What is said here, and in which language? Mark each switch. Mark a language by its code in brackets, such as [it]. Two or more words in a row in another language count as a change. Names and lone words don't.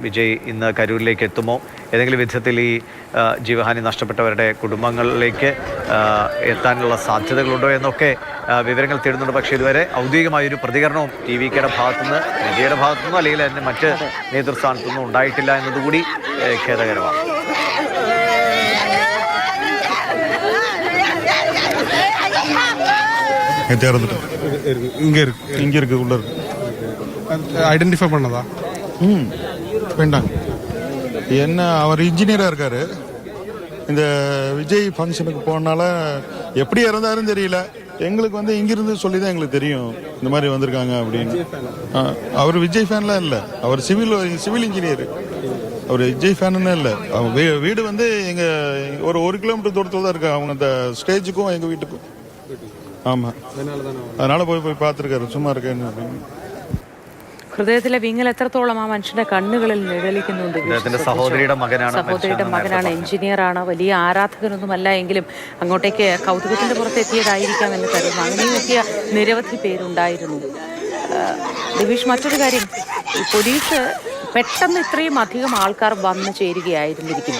[ml] വിജയ് ഇന്ന് കരൂരിലേക്ക് എത്തുമോ, ഏതെങ്കിലും വിധത്തിൽ ഈ ജീവഹാനി നഷ്ടപ്പെട്ടവരുടെ കുടുംബങ്ങളിലേക്ക് എത്താനുള്ള സാധ്യതകളുണ്ടോ എന്നൊക്കെ വിവരങ്ങൾ തേടുന്നുണ്ട്. പക്ഷേ ഇതുവരെ ഔദ്യോഗികമായൊരു പ്രതികരണവും TVKയുടെ ഭാഗത്തുനിന്ന്, വിജയുടെ ഭാഗത്തുനിന്നോ അല്ലെങ്കിൽ അതിൻ്റെ മറ്റ് നേതൃസ്ഥാനത്തുനിന്നും ഉണ്ടായിട്ടില്ല എന്നതുകൂടി ഖേദകരമാണ്. [ta] ஐடென்டிஃபை பண்ணதா வேண்டாம். என்ன அவர் இன்ஜினியராக இருக்காரு. இந்த விஜய் ஃபங்க்ஷனுக்கு போனால எப்படி இறந்தாருன்னு தெரியல. எங்களுக்கு வந்து இங்கிருந்து சொல்லி தான் எங்களுக்கு தெரியும் இந்த மாதிரி வந்திருக்காங்க அப்படின்னு. அவர் விஜய் ஃபேன்லாம் இல்லை, அவர் சிவில் இன்ஜினியர். அவர் விஜய் ஃபேனுன்னு இல்லை. அவங்க வீடு வந்து எங்கள் ஒரு 1 கிலோமீட்டர் தூரத்தில் தான் இருக்கு. அவங்க அந்த ஸ்டேஜுக்கும் எங்கள் வீட்டுக்கும். ஆமாம், அதனால போய் பார்த்துருக்காரு சும்மா இருக்கேன்னு அப்படின்னு. [ml] ഹൃദയത്തിലെ വിങ്ങൽ എത്രത്തോളം ആ മനുഷ്യന്റെ കണ്ണുകളിൽ നിഴലിക്കുന്നുണ്ട്. സഹോദരിയുടെ മകനാണ്, എഞ്ചിനീയറാണ്, വലിയ ആരാധകനൊന്നുമല്ല എങ്കിലും അങ്ങോട്ടേക്ക് കൗതുകത്തിന്റെ പുറത്ത് എത്തിയതായിരിക്കാം എന്ന് കരുതുന്നു. അങ്ങനെയും എത്തിയ നിരവധി പേരുണ്ടായിരുന്നു. ദിവിഷ്, മറ്റൊരു കാര്യം, പോലീസ് പെട്ടെന്ന് ഇത്രയും അധികം ആൾക്കാർ വന്നു ചേരുകയായിരുന്നിരിക്കുന്നു.